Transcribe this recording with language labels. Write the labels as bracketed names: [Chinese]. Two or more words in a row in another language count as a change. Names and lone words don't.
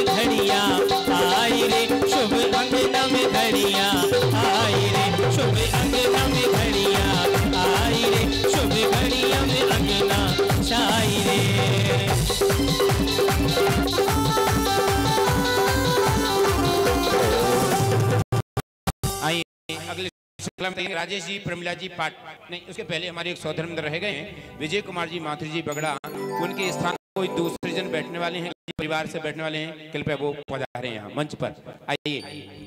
[Hindi] घड़िया आई रे, शुभ अंगना में घड़िया आई रे, शुभ अंगना में घड़िया आई रे, शुभ घड़िया में अंगना छाई रे। आइए अगले श्रृंखला में बताइए राजेश जी, प्रमिला जी पाठ नहीं, उसके पहले हमारे एक सौधर्मिंद रह गए हैं, विजय कुमार जी माथुर जी बगड़ा, उनके स्थान कोई दूसरे जन बैठने वाले हैं, परिवार से बैठने वाले हैं, कृपया वो पधारे यहाँ मंच पर आइए।